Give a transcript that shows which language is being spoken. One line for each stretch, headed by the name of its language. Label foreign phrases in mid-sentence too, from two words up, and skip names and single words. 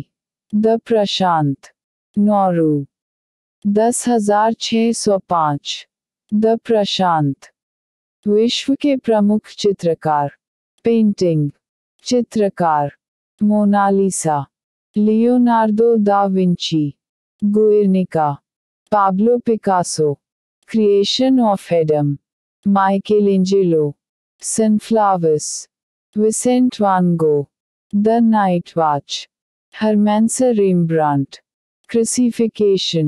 Hindi: द प्रशांत। नॉरू 10,605। द प्रशांत। विश्व के प्रमुख चित्रकार। पेंटिंग। चित्रकार। मोनालिसा। लियोनार्डो दा विंची। गुएर्निका। पाब्लो पिकासो। क्रिएशन ऑफ एडम। माइकेलेंजेलो। सनफ्लावर्स। विसेंट वान गो। द नाइट वॉच। हरमेंस रेम्ब्रांट। क्रूसिफिकेशन।